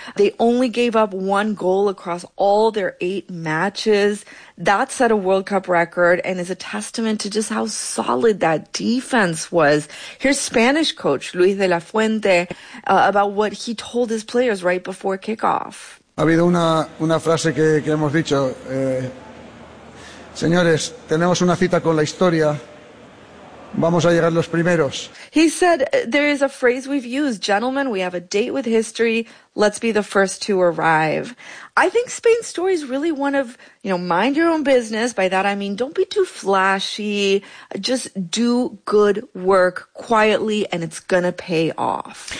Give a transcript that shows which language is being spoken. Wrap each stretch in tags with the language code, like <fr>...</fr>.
<en>They only gave up 1 goal across all their 8 matches. That set a World Cup record and is a testament to just how solid that defense was. Here's Spanish coach Luis de la Fuente about what he told his players right before kickoff.</en> <es>Ha habido una frase que hemos dicho. Señores, tenemos una cita con la historia. Vamos a llegar los primeros.</es> <en>He said, there is a phrase we've used. Gentlemen, we have a date with history. Let's be the first to arrive. I think Spain's story is really one of, you know, mind your own business. By that, I mean, don't be too flashy. Just do good work quietly, and it's going to pay off.</en>